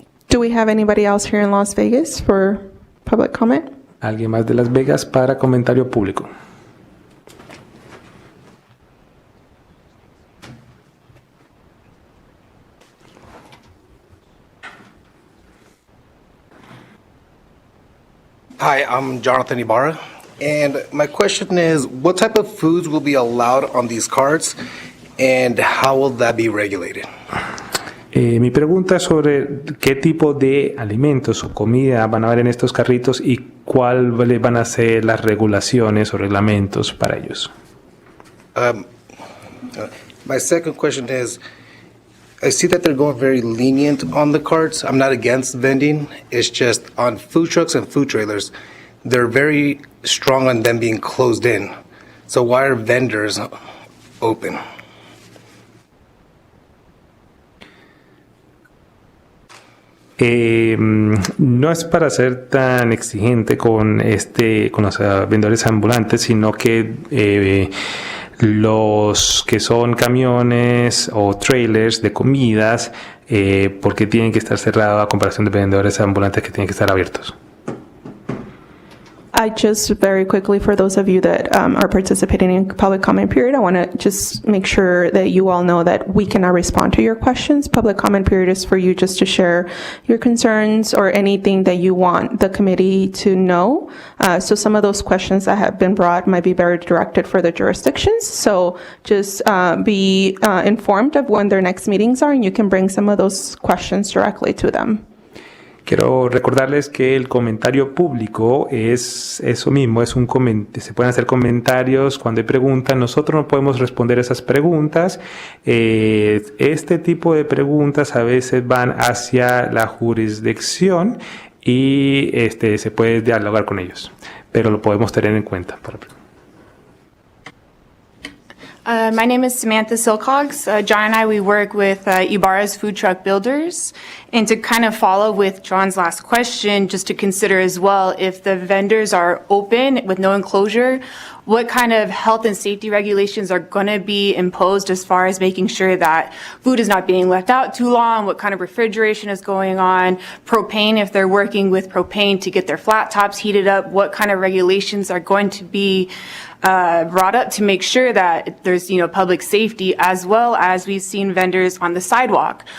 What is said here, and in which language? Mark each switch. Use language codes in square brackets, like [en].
[en] Do we have anybody else here in Las Vegas for public comment? [es] ¿Alguien más de Las Vegas para comentario público? [en] Hi, I'm Jonathan Ibarra, and my question is, what type of foods will be allowed on these carts, and how will that be regulated? [es] Mi pregunta es sobre qué tipo de alimentos o comida van a haber en estos carritos y cuáles van a ser las regulaciones o reglamentos para ellos. [en] My second question is, I see that they're going very lenient on the carts. I'm not against vending. It's just on food trucks and food trailers, they're very strong on them being closed in. So why are vendors open? [es] No es para ser tan exigente con los vendedores ambulantes, sino que los que son camiones o trailers de comidas, porque tienen que estar cerrados a comparación de vendedores ambulantes que tienen que estar abiertos. [en] I just very quickly, for those of you that are participating in public comment period, I want to just make sure that you all know that we cannot respond to your questions. Public comment period is for you just to share your concerns or anything that you want the committee to know. So some of those questions that have been brought might be very directed for the jurisdictions. So just be informed of when their next meetings are, and you can bring some of those questions directly to them. [es] Quiero recordarles que el comentario público es eso mismo, se pueden hacer comentarios cuando hay preguntas. Nosotros no podemos responder esas preguntas. Este tipo de preguntas a veces van hacia la jurisdicción y se puede dialogar con ellos, pero lo podemos tener en cuenta. [en] My name is Samantha Silcox. John and I, we work with Ibarra's Food Truck Builders. And to kind of follow with John's last question, just to consider as well, if the vendors are open with no enclosure, what kind of health and safety regulations are going to be imposed as far as making sure that food is not being left out too long, what kind of refrigeration is going on, propane, if they're working with propane to get their flat tops heated up, what kind of regulations are going to be brought up to make sure that there's, public safety, as well as we've seen vendors on the sidewalk.